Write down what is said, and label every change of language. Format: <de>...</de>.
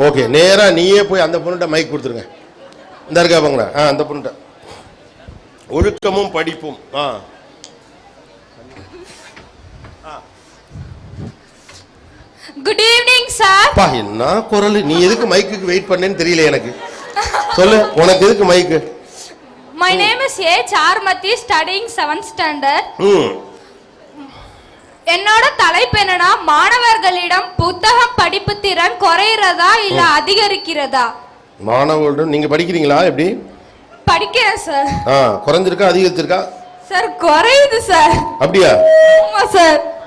<ta>Okay, நேரா நீயே போய் அந்த பொண்ணுகிட்ட மைக் கொடுத்துருங்க. இந்த இருக்கா பாங்களா, அந்த பொண்ணுகிட்ட. ஒழுக்கமும் படிப்பும். Good evening sir. பா, என்ன குரல்! நீ எதுக்கு மைக்குக்கு வெயிட் பண்ணேன்னு தெரியல எனக்கு. சொல்லு, உனக்கு எதுக்கு மைக்கு?</ta> <en>My name is A. Charmathi, studying 7th standard.</en> <ta>என்னோட தலைப்பு என்னன்னா, மாணவர்களிடம் புத்தகம் படிப்பு திறன் குறையிறதா இல்ல அதிகரிக்கிறதா? மாணவர்களிடம் நீங்க படிக்கிறீங்களா? எப்படி படிக்கிறேன் சார். குறைஞ்சிருக்கா அதிகரிச்சிருக்கா? சார் குறையுது சார். அப்படியா? ஆமா சார்.</ta>